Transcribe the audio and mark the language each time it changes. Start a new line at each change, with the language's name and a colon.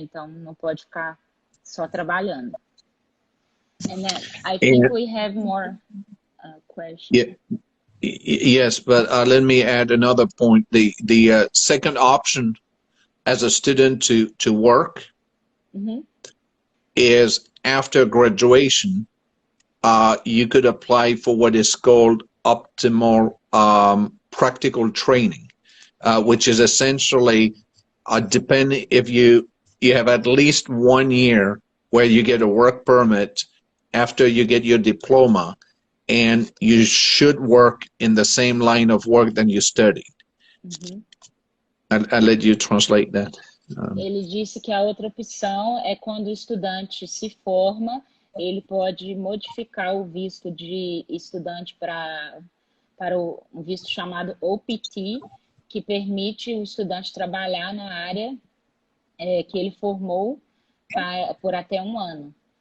Portuguese: Então não pode ficar só trabalhando.
English: And then I think we have more questions. Yeah. Yes, but let me add another point. The second option as a student to work mm-hmm. is after graduation, you could apply for what is called optimal practical training, which is essentially depending if you have at least 1 year where you get a work permit after you get your diploma, and you should work in the same line of work that you studied. Mm-hmm. I'll let you translate that.
Portuguese: Ele disse que a outra opção é quando o estudante se forma, ele pode modificar o visto de estudante para um visto chamado OPT, que permite o estudante trabalhar na área que ele formou por até 1 ano.